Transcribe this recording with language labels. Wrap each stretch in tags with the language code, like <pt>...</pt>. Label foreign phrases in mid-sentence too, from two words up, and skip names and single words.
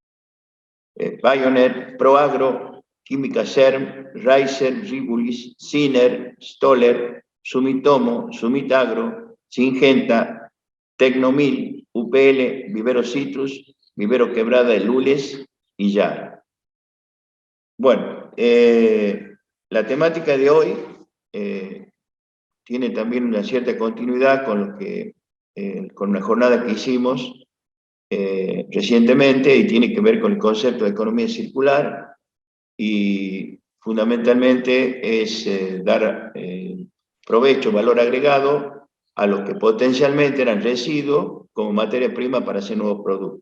<es>Pioneer, Proagro, Química Serm, Reiser, Ribulis, Siner, Stoller, Sumitomo, Sumitagro, Singenta, Tecnomil, UPL, Vivero Citrus, Vivero Quebrada de Lules y Yara. Bueno, la temática de hoy tiene también una cierta continuidad con una jornada que hicimos recientemente y tiene que ver con el concepto de economía circular y fundamentalmente es dar provecho, valor agregado a los que potencialmente eran residuos como materia prima para hacer nuevos productos.</es>